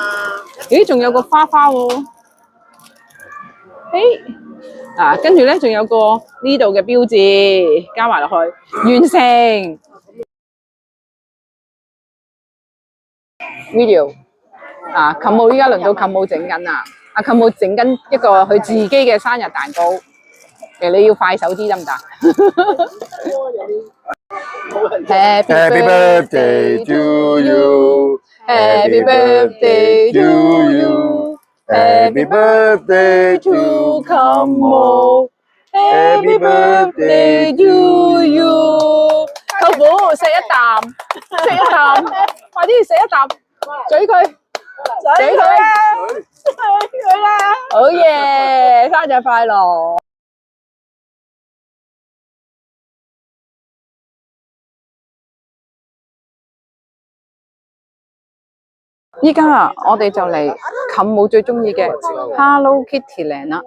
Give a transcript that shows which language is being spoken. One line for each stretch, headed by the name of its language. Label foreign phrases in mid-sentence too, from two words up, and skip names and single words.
Cantonese: 咦，仲有個花花喎。誒，跟住咧仲有個呢度嘅標誌，加埋落去，完成 video。琴母依家輪到琴母整緊啦，阿琴母整緊一個佢自己嘅生日蛋糕。你要快手啲得唔得 ？
English: Happy birthday to you. Happy birthday to you. Happy birthday to 琴母。Happy birthday to you.
Cantonese: 舅父食一啖，食一啖，快啲食一啖，嘴佢，嘴佢啦，嘴佢啦，好嘢！生日快樂！依家啊，我哋就嚟琴母最中意嘅 Hello Kitty Land 啦。